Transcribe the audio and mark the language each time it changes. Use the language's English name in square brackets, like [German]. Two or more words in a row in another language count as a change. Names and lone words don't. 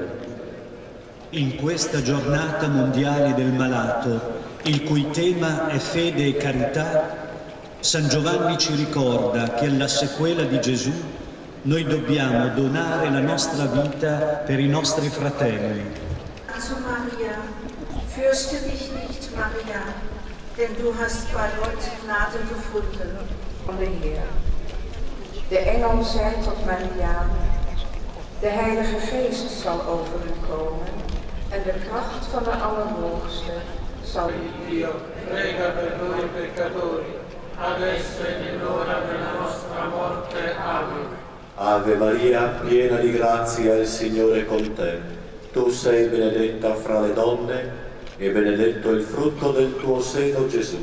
[Italian] In questa giornata mondiale del malato, il cui tema è fede e carità, San Giovanni ci ricorda che alla sequela di Gesù noi dobbiamo donare la nostra vita per i nostri fratelli. [German] Also Maria, fürchte dich nicht, Maria, denn du hast bei Gott Gnade gefunden. [Dutch] De engel zei tot Maria: de Heilige Geest zal over u komen en de kracht van de Allerhoogste zal u. [Italian] Dio, prega per noi peccatori, adesso e nell'ora della nostra morte. Amen. Ave Maria, piena di grazia, il Signore è con te. Tu sei benedetta fra le donne e benedetto il frutto del tuo seno, Gesù.